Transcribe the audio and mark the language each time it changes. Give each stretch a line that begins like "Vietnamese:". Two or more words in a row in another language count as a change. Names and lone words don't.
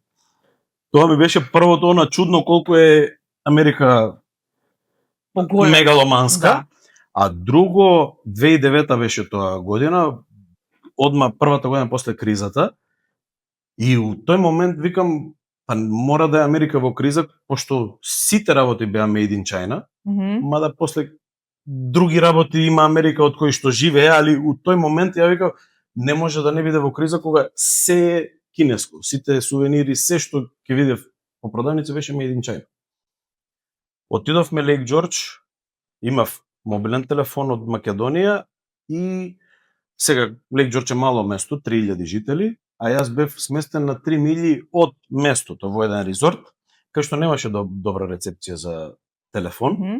Macedonian: Тоа ми беше првото она чудно колку е Америка мегаломанска. Да. А друго, 2009 беше тоа година, одма првата година после кризата, и у тој момент викам, па мора да е Америка во криза, пошто сите работи беа
English: made in China,
Macedonian: мада после други работи има Америка од кои што живее, али у тој момент ја викам, не може да не биде во криза кога се е кинеско, сите сувенири, се што ќе видев по продавници беше
English: made in China.
Macedonian: Отидовме Лејк Џорџ, имав мобилен телефон од Македонија и сега Лејк Џорџ е мало место, 3000 жители, а јас бев сместен на 3 милји од местото во еден резорт, кај што немаше добра рецепција за телефон.